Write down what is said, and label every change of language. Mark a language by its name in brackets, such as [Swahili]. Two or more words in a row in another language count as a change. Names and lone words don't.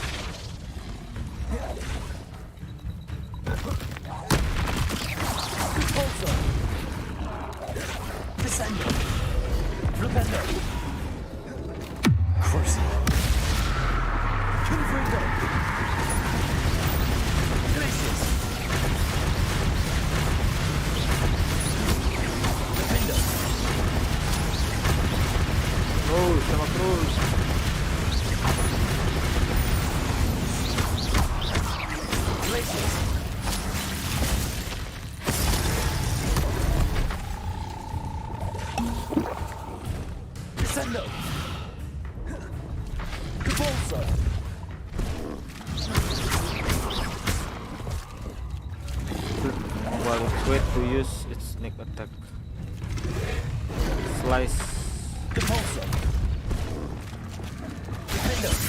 [English] Repulsor. Descendo. Flipendo. Cruising. Confringo. Glacius. Flipendo. [Indonesian] Terus sama terus. [English] Glacius. Descendo. Repulsor. While it's wait to use its sneak attack. Slice. Repulsor. Defendo.